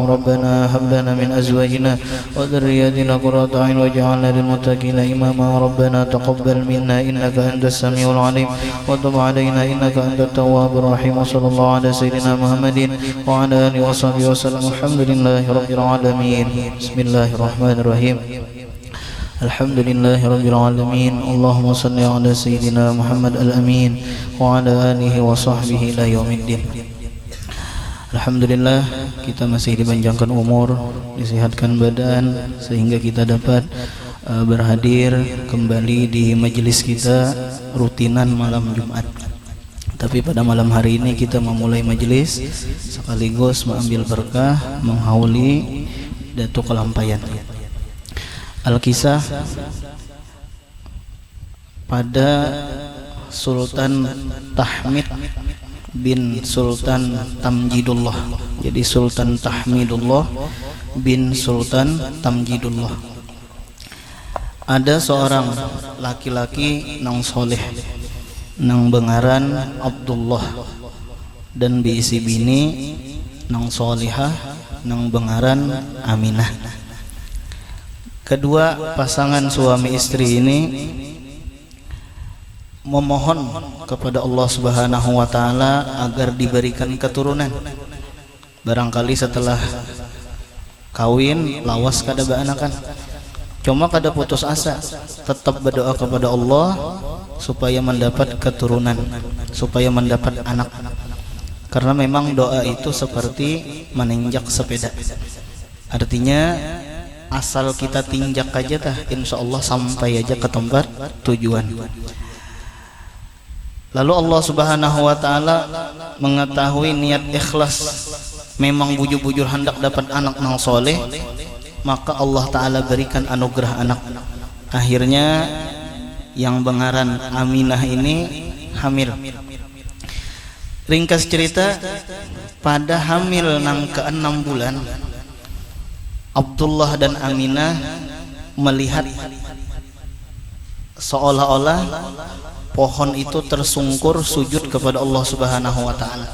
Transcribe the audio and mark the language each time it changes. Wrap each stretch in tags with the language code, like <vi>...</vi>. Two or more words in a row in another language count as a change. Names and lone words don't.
<ar>ربنا هب لنا من أزواجنا وذرياتنا قرة أعين واجعلنا للمتقين إماما ربنا تقبل منا إنك أنت السميع العليم وتب علينا إنك أنت التواب الرحيم وصلى الله على سيدنا محمد وعلى آله وصحبه وسلم الحمد لله رب العالمين بسم الله الرحمن الرحيم الحمد لله رب العالمين اللهم صل على سيدنا محمد الأمين وعلى آله وصحبه إلى يوم الدين.</ar> <id>Alhamdulillah kita masih dipanjangkan umur, disehatkan badan sehingga kita dapat berhadir kembali di majelis kita rutinan malam Jumat. Tapi pada malam hari ini kita memulai majelis sekaligus mengambil berkah menghauli Datuk Kelampayan. Al-Kisah pada Sultan Tahmid bin Sultan Tamjidullah. Jadi Sultan Tahmidullah bin Sultan Tamjidullah.</id> <bjn>Ada seorang laki-laki nang soleh nang bengaran Abdullah dan biisi bini nang solihah nang bengaran Aminah.</bjn> <id>Kedua pasangan suami istri ini memohon kepada Allah</id> <ar>سبحانه وتعالى</ar> <id>agar diberikan keturunan.</id> <bjn>Barangkali setelah kawin lawas kada baanakan.</bjn> <id>Cuma kada putus asa, tetap berdoa kepada Allah supaya mendapat keturunan, supaya mendapat anak. Karena memang doa itu seperti menginjak sepeda. Artinya asal kita tinjak aja tah,</id> <ar>إن شاء الله</ar> <id>sampai aja ke tempat tujuan. Lalu Allah</id> <ar>سبحانه وتعالى</ar> <id>mengetahui niat ikhlas memang bujur-bujur hendak dapat anak nang soleh, maka Allah taala berikan anugerah anak. Akhirnya yang bengaran Aminah ini hamil. Ringkas cerita, pada hamil nang ke-6 bulan Abdullah dan Aminah melihat seolah-olah pohon itu tersungkur sujud kepada Allah</id> <ar>سبحانه وتعالى.</ar>